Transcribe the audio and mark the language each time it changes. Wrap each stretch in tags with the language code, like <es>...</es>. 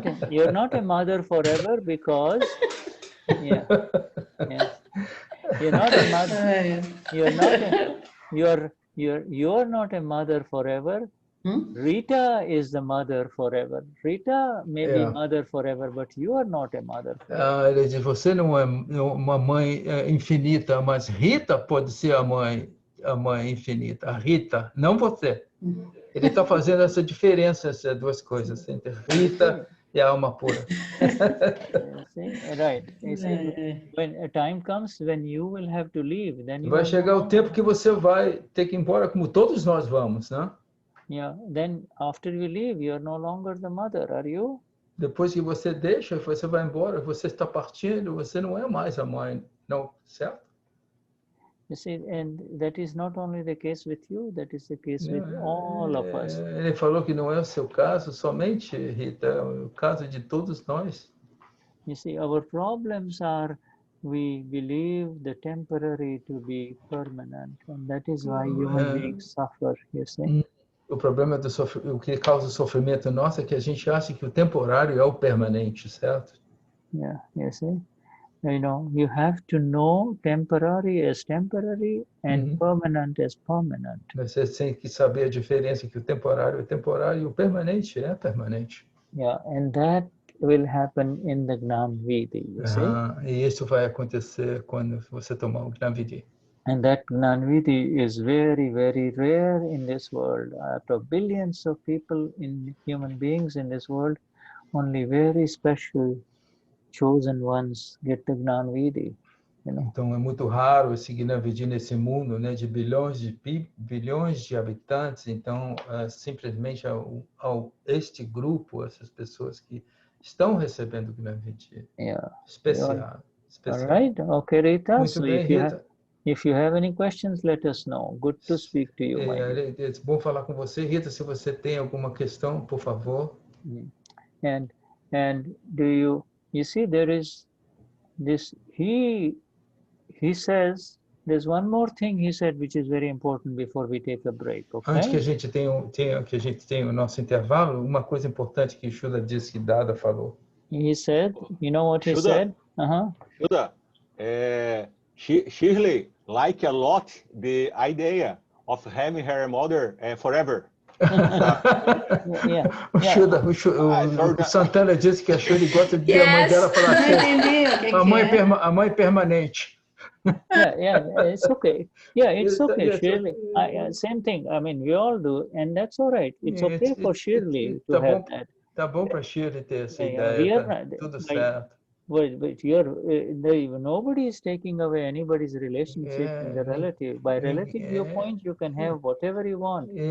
<en>You're not a mother forever because you're not a mother. You're not a mother forever. Rita is the mother forever. Rita may be mother forever, but you are not a mother forever.</en> <pt>Ele diz, você não é uma mãe infinita, mas Rita pode ser a mãe infinita. A Rita, não você. Ele está fazendo essa diferença, essas duas coisas, entre Rita e a alma pura.</pt> <en>Right. When a time comes when you will have to leave, then you</en> <pt>vai chegar o tempo que você vai ter que ir embora, como todos nós vamos, né?</pt> <en>Yeah. Then after you leave, you are no longer the mother, are you?</en> <pt>Depois que você deixa, você vai embora, você está partindo, você não é mais a mãe, não, certo?</pt> <en>You see, and that is not only the case with you, that is the case with all of us.</en> <pt>Ele falou que não é o seu caso somente, Rita, é o caso de todos nós.</pt> <en>You see, our problems are we believe the temporary to be permanent, and that is why human beings suffer, you see.</en> <pt>O problema o que causa o sofrimento nosso é que a gente acha que o temporário é o permanente, certo?</pt> <en>Yeah, you see. You know, you have to know temporary as temporary and permanent as permanent.</en> <pt>Você tem que saber a diferença que o temporário é temporário e o permanente é permanente.</pt> <en>Yeah, and that will happen in the Gnani Vidi, you see.</en> <pt>E isso vai acontecer quando você tomar o Gnani Vidi.</pt> <en>And that Gnani Vidi is very, very rare in this world. Out of billions of people, human beings in this world, only very special chosen ones get the Gnani Vidi. You know?</en> <pt>Então é muito raro esse Gnani Vidi nesse mundo, né, de bilhões de habitantes. Então simplesmente este grupo, essas pessoas que estão recebendo o Gnani Vidi. Especial.</pt> <en>All right. Okay, Rita.</en> <pt>Muito bem, Rita.</pt> <en>If you have any questions, let us know. Good to speak to you, my dear.</en> <pt>É bom falar com você, Rita. Se você tem alguma questão, por favor.</pt> <en>And do you see there is this he says there's one more thing he said which is very important before we take a break, okay?</en> <pt>Antes que a gente tenha o nosso intervalo, uma coisa importante que Shuddha disse que Dada falou.</pt> <en>He said, you know what he Shuddha. said? Shuddha, Shirley liked a lot the idea of having her mother forever.</en> <pt>O Santana disse que a Shirley gosta de a mãe dela para sempre. A mãe permanente.</pt> <en>It's okay. Yeah, it's okay, Shirley. Same thing. I mean, we all do, and that's all right. It's okay for Shirley to have that.</en> <pt>Tá bom para Shirley ter essa ideia. Tudo certo.</pt> <en>But nobody is taking away anybody's relationship with the relative. By relative viewpoint, you can have whatever you want.</en>